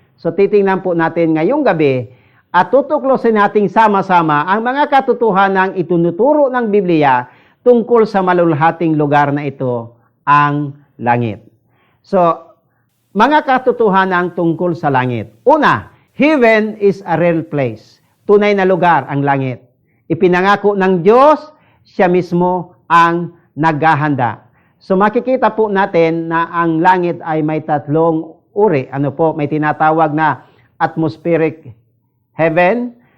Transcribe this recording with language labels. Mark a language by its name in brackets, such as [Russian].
[Filipino] So, titingnan po natin ngayong gabi at tutuklosin nating sama-sama ang mga katotohanang itunuturo ng Biblia tungkol sa malulhating lugar na ito, ang langit. So, mga katotohanang tungkol sa langit. [English] Una, heaven is a real place. [Filipino] Tunay na lugar ang langit. Ipinangako ng Diyos, siya mismo ang naghahanda. So, makikita po natin na ang langit ay may tatlong uri. Ano po? May tinatawag na atmospheric heaven.